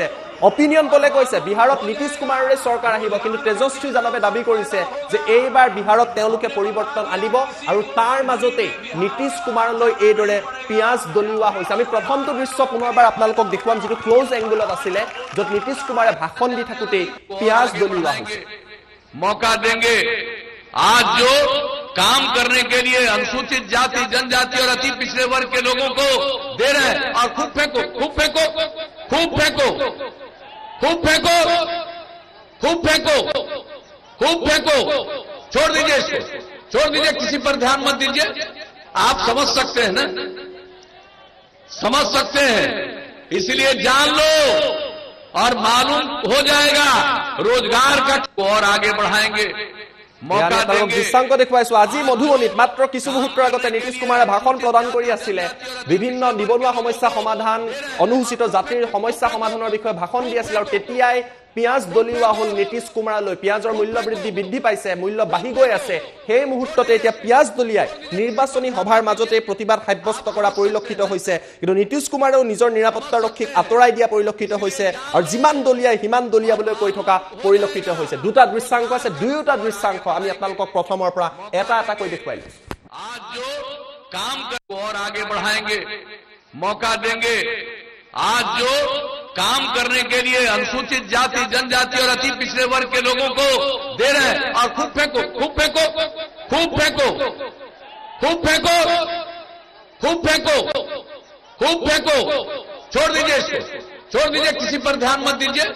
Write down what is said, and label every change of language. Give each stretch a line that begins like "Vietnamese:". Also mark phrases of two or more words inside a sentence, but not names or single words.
English: opinion poll
Assamese: কৈছে বিহাৰত নীতিশ কুমাৰৰে চৰকাৰ আহিব, কিন্তু তেজস্বী যাদৱে দাবী কৰিছে যে এইবাৰ বিহাৰত তেওঁলোকে পৰিৱৰ্তন আনিব আৰু তাৰ মাজতেই নীতিশ কুমাৰলৈ এইদৰে পিয়াজ দলিওৱা হৈছে। আমি প্ৰথমটো দৃশ্য পুনৰবাৰ আপোনালোকক দেখুৱাম, যিটো ক্লোজ এংগুলত আছিলে, য'ত নীতিশ কুমাৰে ভাষণ দি থাকোঁতেই পিয়াজ দলিওৱা হৈছে।
Hindi: मौका देंगे। आज जो काम करने के लिए अनुसूचित जाति, जनजाति और अति पिछड़े वर्ग के लोगों को दे रहे हैं, और खूब फेंको, खूब फेंको, खूब फेंको, खूब फेंको, खूब फेंको, खूब फेंको, छोड़ दीजिए इसको, छोड़ दीजिए, किसी पर ध्यान मत दीजिए। आप समझ सकते हैं ना, समझ सकते हैं, इसलिए जान लो और मालूम हो जाएगा रोजगार का और आगे बढ़ाएंगे, मौका देंगे।
Assamese: দৃশ্যাংক দেখুৱাইছো আজি মধুবনীত মাত্ৰ কিছু মুহূৰ্তৰ আগতে নীতিশ কুমাৰে ভাষণ প্ৰদান কৰি আছিলে, বিভিন্ন নিবনুৱা সমস্যা সমাধান, অনুসূচিত জাতিৰ সমস্যা সমাধানৰ বিষয়ে ভাষণ দি আছিল, আৰু তেতিয়াই পিঁয়াজ দলিওৱা হ'ল নীতিশ কুমাৰলৈ। পিঁয়াজৰ মূল্য বৃদ্ধি পাইছে, মূল্য বাঢ়ি গৈ আছে। সেই মুহূৰ্ততে এতিয়া পিঁয়াজ দলিয়াই নিৰ্বাচনী সভাৰ মাজতে প্ৰতিবাদ সাব্যস্ত কৰা পৰিলক্ষিত হৈছে। কিন্তু নীতিশ কুমাৰেও নিজৰ নিৰাপত্তাৰক্ষীক আঁতৰাই দিয়া পৰিলক্ষিত হৈছে, আৰু যিমান দলিয়াই সিমান দলিয়াবলৈ কৈ থকা পৰিলক্ষিত হৈছে। দুটা দৃশ্যাংশ আছে, দুয়োটা দৃশ্যাংশ আমি আপোনালোকক প্ৰথমৰ পৰা এটা কৈ দেখুৱাইলো।
Hindi: आज जो काम कर और आगे बढ़ाएंगे, मौका देंगे। आज जो काम करने के लिए अनुसूचित जाति, जनजाति और अति पिछड़े वर्ग के लोगों को दे रहे हैं। और खूब फेंको, खूब फेंको, खूब फेंको, खूब फेंको, खूब फेंको, खूब फेंको, छोड़ दीजिए इसको, छोड़ दीजिए, किसी पर ध्यान मत दीजिए।